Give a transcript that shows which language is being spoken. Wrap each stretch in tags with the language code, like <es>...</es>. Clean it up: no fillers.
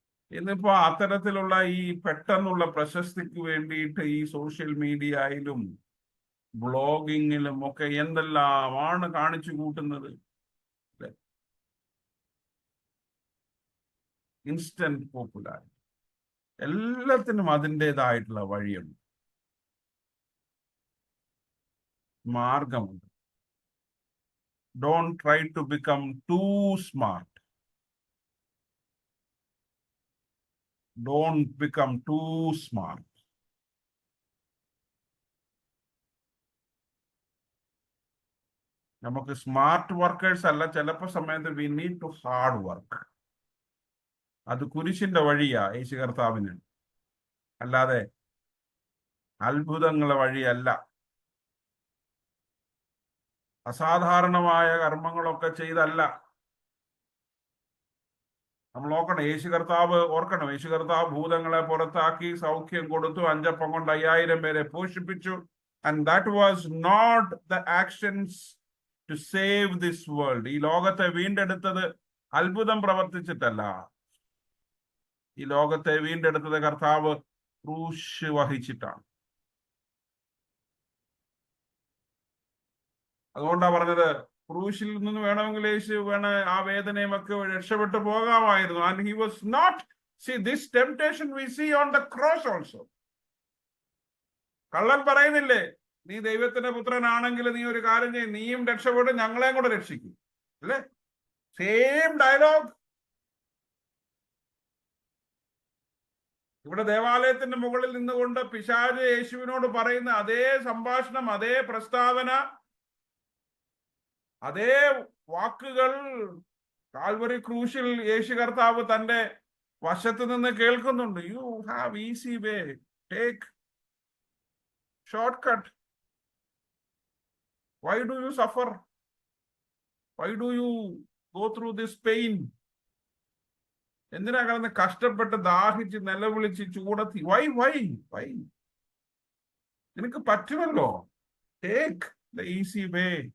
<ml>ഇന്നിപ്പോ അത്തരത്തിലുള്ള ഈ പെട്ടെന്നുള്ള പ്രശസ്തിക്ക് വേണ്ടിയിട്ട് ഈ സോഷ്യൽ മീഡിയയിലും ബ്ലോഗിങ്ങിലും ഒക്കെ എന്തെല്ലാമാണ് കാണിച്ചു കൂട്ടുന്നത്. Instant popularity. എല്ലാത്തിനും അതിൻ്റെതായിട്ടുള്ള വഴിയുണ്ട്, മാർഗമുണ്ട്.</ml> <en>Don't try to become too smart. Don't become too smart. നമുക്ക് smart workers</en> <ml>അല്ല, ചിലപ്പോൾ സമയത്ത്</ml> <en>We need to hard work.</en> <ml>അത് കുരിശിന്റെ വഴിയാ യേശു കർത്താവിന്, അല്ലാതെ അത്ഭുതങ്ങളെ വഴിയല്ല. അസാധാരണമായ കർമ്മങ്ങളൊക്കെ ചെയ്തല്ല. നമ്മൾ നോക്കണം, യേശു കർത്താവ് ഓർക്കണം, യേശു കർത്താവ് ഭൂതങ്ങളെ പുറത്താക്കി സൗഖ്യം കൊടുത്തു, 5 അപ്പം കൊണ്ട് 5000 പേരെ പോഷിപ്പിച്ചു.</ml> <en>And that was not the actions to save this world.</en> <ml>ഈ ലോകത്തെ വീണ്ടെടുത്തത് അത്ഭുതം പ്രവർത്തിച്ചിട്ടല്ല. ഈ ലോകത്തെ വീണ്ടെടുത്തത് കർത്താവ് ക്രൂശ് വഹിച്ചിട്ടാണ്. അതുകൊണ്ടാ പറഞ്ഞത്, ക്രൂശിൽ നിന്ന് വേണമെങ്കിൽ യേശു ആ വേദനയുമൊക്കെ രക്ഷപ്പെട്ടു പോകാമായിരുന്നു.</ml> <en>And he was not, see this temptation we see on the cross also.</en> <ml>കള്ളൻ പറയുന്നില്ലേ, നീ ദൈവത്തിന്റെ പുത്രനാണെങ്കിൽ നീ ഒരു കാര്യം ചെയ്യും, നീയും രക്ഷപ്പെട്ട് ഞങ്ങളെയും കൂടെ രക്ഷിക്കും, അല്ലേ? സെയിം ഡയലോഗ് ഇവിടെ ദേവാലയത്തിന്റെ മുകളിൽ നിന്നുകൊണ്ട് പിശാച് യേശുവിനോട് പറയുന്ന അതേ സംഭാഷണം, അതേ പ്രസ്താവന, അതേ വാക്കുകൾ കാൽവറി ക്രൂശിൽ യേശു കർത്താവ് തന്റെ വശത്ത് നിന്ന് കേൾക്കുന്നുണ്ട്.</ml> <en>You have easy way, take short cut. Why do you suffer? Why do you go through this pain?</en> <ml>എന്തിനാ കിടന്ന് കഷ്ടപ്പെട്ട് ദാഹിച്ച് നിലവിളിച്ച് ചൂടത്തി?</ml> <en>why</en> <ml>നിനക്ക് പറ്റുമല്ലോ.</ml> <en>Take the easy way.</en>